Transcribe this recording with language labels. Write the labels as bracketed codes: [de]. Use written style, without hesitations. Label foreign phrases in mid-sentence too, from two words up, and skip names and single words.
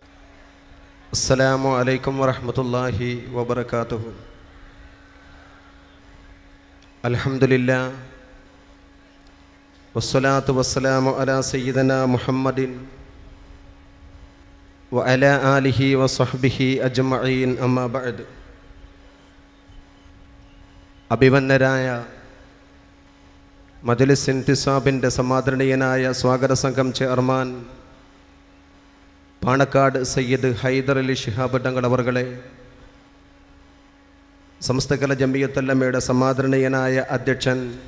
[ar] السلام عليكم ورحمة الله وبركاته. الحمد لله والصلاة والسلام على سيدنا محمد وعلى آله وصحبه أجمعين. أما بعد. [ml] അഭിവന്ദരായ മജ്‌ലിസ് ഇന്തിസാബിൻ്റെ സമാദരണീയനായ സ്വാഗത സംഘം ചെയർമാൻ പാണക്കാട് സയ്യിദ് ഹൈദർ അലി ശിഹാബ് തങ്ങൾ അവർകളെ, സമസ്തകല ജമിയത്തുല്ലമയുടെ സമാദരണീയനായ അധ്യക്ഷൻ